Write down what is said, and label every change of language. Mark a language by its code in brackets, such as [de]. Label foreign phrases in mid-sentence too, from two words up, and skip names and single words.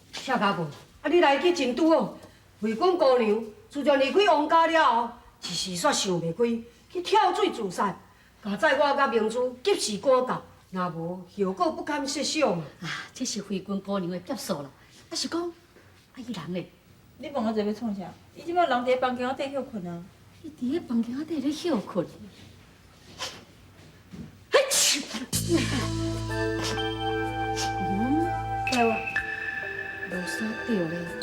[nan] 谢家母，你来去真拄好。慧君姑娘自从离开王家了后，一时煞想袂开，去跳水自杀，加载我甲明珠及时赶到，若无后果不堪设想啊！这是慧君姑娘的劫数啦。啊是讲，伊人咧？你问我这要创啥？伊即摆人伫房间仔底休困啊。伊伫咧房间仔底咧休困。来哇，无啥着咧。